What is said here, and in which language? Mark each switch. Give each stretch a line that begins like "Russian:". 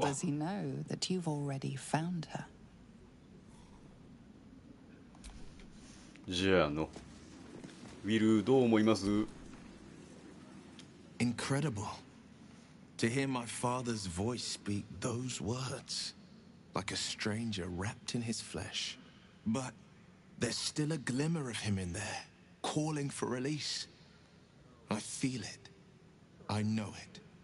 English: does he know that you've already found her.
Japanese: じゃあウィルどう思います？
English: Incredible. To hear my father's voice speak those words, like a stranger wrapped in his flesh. But there's still a glimmer of him in there, calling for release. I feel it. I know it.